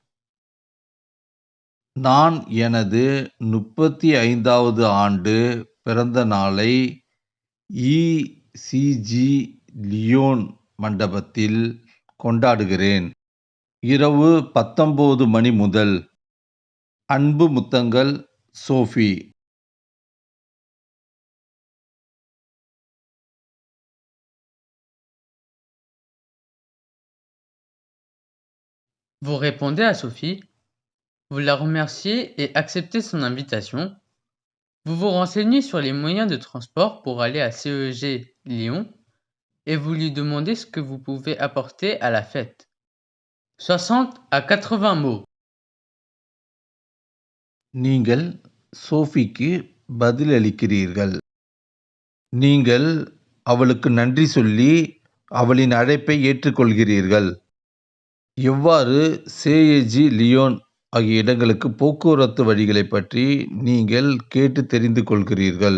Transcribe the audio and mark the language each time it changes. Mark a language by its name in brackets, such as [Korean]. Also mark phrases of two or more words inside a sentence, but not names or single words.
[Tamil] நான் எனது 35வது ஆண்டு பிறந்த நாளை இசிஜி லியோன் மண்டபத்தில் கொண்டாடுகிறேன். இரவு 19 மணி முதல். அன்பு முத்தங்கள், சோஃபி. [French] Vous répondez à Sophie, vous la remerciez et acceptez son invitation. Vous vous renseignez sur les moyens de transport pour aller à CEG Lyon et vous lui demandez ce que vous pouvez apporter à la fête. 60 à 80 mots. [Tamil] நீங்கள் சோஃபிக்கு பதிலளிக்கிறீர்கள். நீங்கள் அவளுக்கு நன்றி சொல்லி அவளின் அழைப்பை ஏற்றுக்கொள்கிறீர்கள். எவ்வாறு சேஏஜி லியோன் ஆகிய இடங்களுக்கு போக்குவரத்து வழிகளைப் பற்றி நீங்கள் கேட்டு தெரிந்து கொள்கிறீர்கள்.